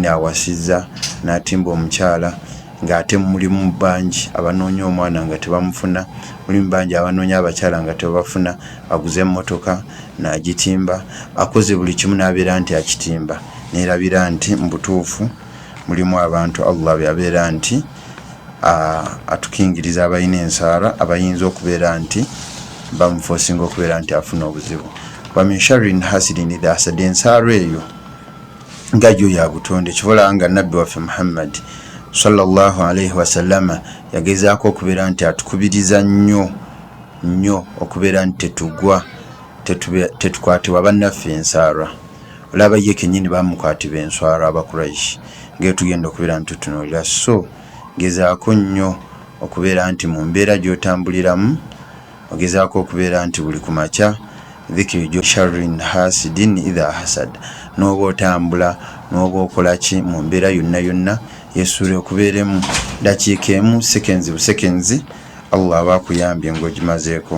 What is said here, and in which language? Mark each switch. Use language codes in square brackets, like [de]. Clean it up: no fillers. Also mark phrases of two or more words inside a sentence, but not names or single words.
[lg] awasizza n'atimba omukyala, ng'ate mulimu bangi abanoonya omwana nga tebamufuna, mulimu bangi abanoonya abakyala nga tebafuna, aguze emmotoka n'agitimba, akoze buli kimu n'abeera nti akitimba, neerabira nti mu butuufu mulimu abantu Allah byabeera nti atukingiriza abalina ensaara abayinza okubeera nti bamufosinga okubeera nti afuna obuzibu. [ar] ومن شر حاسد إذا حسد, [lg] ensaara eyo nga gyo ya butonde. Kivola nga nabbi waffe Muhammad [ar] صلى الله عليه وسلم [lg] yagezaako okubeera nti atukubiriza nnyo okubeera nti tetukwatibwa bannaffe ensaara. Olaba ye kennyini bamukwatibwa ensaara Abakuraishi, ng'etugenda okubeera nti tutunuulira. So gezaako nnyo okubeera nti mu mbeera gy'otambuliramu ogezaako okubeera nti buli ku makya dhikiri gyo [ar] شر حاسد إذا حسد, [lg] n'oba otambula n'oba okola ki mu mbeera yonna yonna yesuule okubeeremu dakiika emu seconds buseconds Allah aba akuyambye ng'ogimazeeko.